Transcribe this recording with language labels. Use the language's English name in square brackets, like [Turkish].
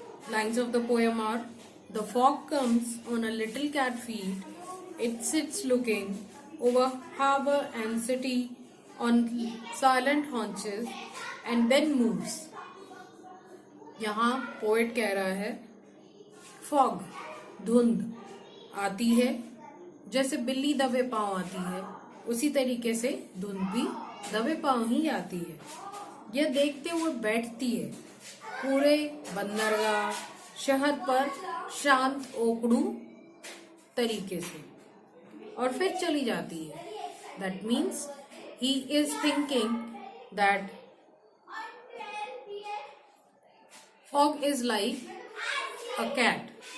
[English] Lines of the poem are: the fog comes on a little cat feet. It sits looking over harbor and city on silent haunches and then moves. [Hindi] यहाँ poet कह रहा है fog धुंध आती है, जैसे बिल्ली दबे पांव आती है उसी तरीके से धुंध भी दबे पांव ही आती है। यह देखते हुए बैठती है पूरे बंदरगाह शहर पर शांत ओकड़ू तरीके से और फिर चली जाती है। [English] That means he is thinking that fog is like a cat.